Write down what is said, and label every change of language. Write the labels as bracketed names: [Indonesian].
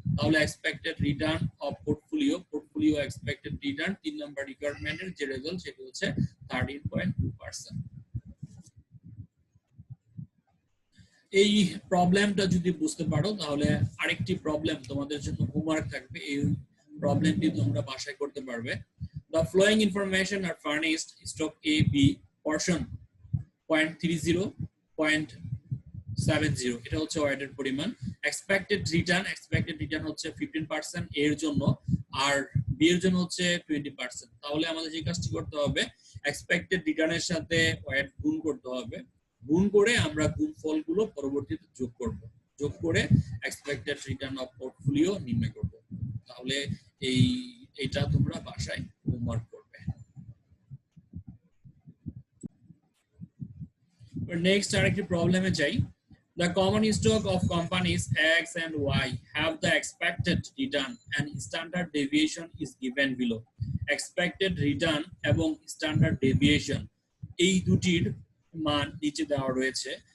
[Bangla] তাহলে expected return of portfolio expected return 3 number রিকোয়ারমেন্টের যে result সেটি হচ্ছে 13.2%। এই প্রবলেমটা যদি বুঝতে পারো তাহলে আরেকটি প্রবলেম তোমাদের জন্য হোমওয়ার্ক থাকবে, এই প্রবলেমটি তোমরা বাসায় করতে পারবে। [English] The following information are furnished stock A B portion 0.30, 0.70, [Bangla] এটা হচ্ছে ওয়েটের পরিমাণ। এক্সপেক্টেড রিটার্ন হচ্ছে 15% এর জন্য, আর বি এর জন্য হচ্ছে 20%। তাহলে আমাদের যে কাজটি করতে হবে, এক্সপেক্টেড রিটার্নের সাথে ওয়েট গুণ করতে হবে, গুণ করে আমরা গুণফলগুলো পরবর্তীতে যোগ করে এক্সপেক্টেড রিটার্ন অফ পোর্টফোলিও নির্ণয় করব। তাহলে এইটা তোমরা বাসায় হোমওয়ার্ক করবে। নেক্সট আরেকটি প্রবলেমে যাই। [English] The common stock of companies X and Y have the expected return and standard deviation is given below. [Bangla] Expected return এবং standard deviation এই দুটির মান নিচে দেওয়া রয়েছে।